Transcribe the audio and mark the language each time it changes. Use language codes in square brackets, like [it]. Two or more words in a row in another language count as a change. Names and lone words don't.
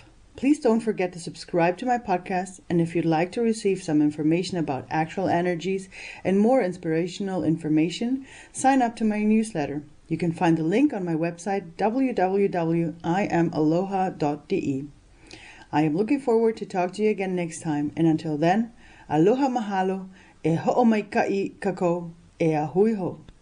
[en] Please don't forget to subscribe to my podcast, and if you'd like to receive some information about actual energies and more inspirational information, sign up to my newsletter. You can find the link on my website www.iamaloha.de. I am looking forward to talk to you again next time, and until then, [haw] aloha mahalo, e ho'omaikai kako, e a hui ho.